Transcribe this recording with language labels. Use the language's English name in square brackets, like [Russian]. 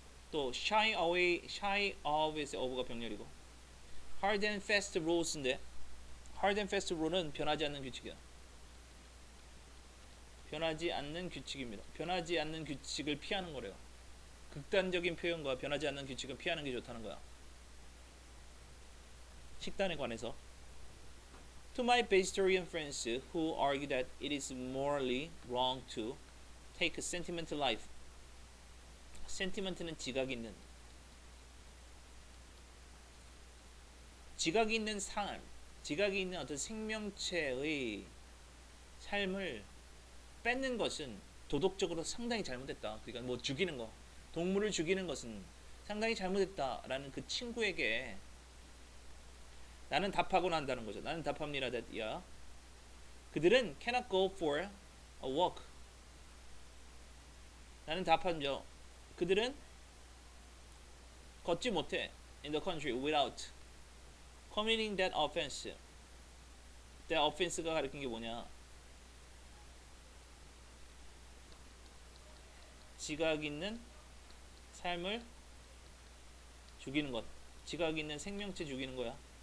[Korean] 또 shy away, shy of에서 of가 병렬이고 hard and fast rules인데 hard and fast rule은 변하지 않는 규칙이야. 변하지 않는 규칙입니다. 변하지 않는 규칙을 피하는 거래요. 극단적인 표현과 변하지 않는 규칙은 피하는 게 좋다는 거야. 식단에 관해서 [English] To my vegetarian friends who argue that it is morally wrong to take a sentimental life. [Korean] sentiment는 지각 있는 지각이 있는 삶, 지각이 있는 어떤 생명체의 삶을 뺏는 것은 도덕적으로 상당히 잘못됐다. 그러니까 뭐 죽이는 거, 동물을 죽이는 것은 상당히 잘못됐다라는 그 친구에게 나는 답하고 난다는 거죠. 나는 답합니다. 야, 그들은 [English] cannot go for a walk. [Korean] 나는 답하죠. 그들은 걷지 못해 [English] in the country without committing that offense. [Korean] that offense가 가리킨 게 뭐냐? 지각 있는 삶을 죽이는 것. 지각 있는 생명체 죽이는 거야.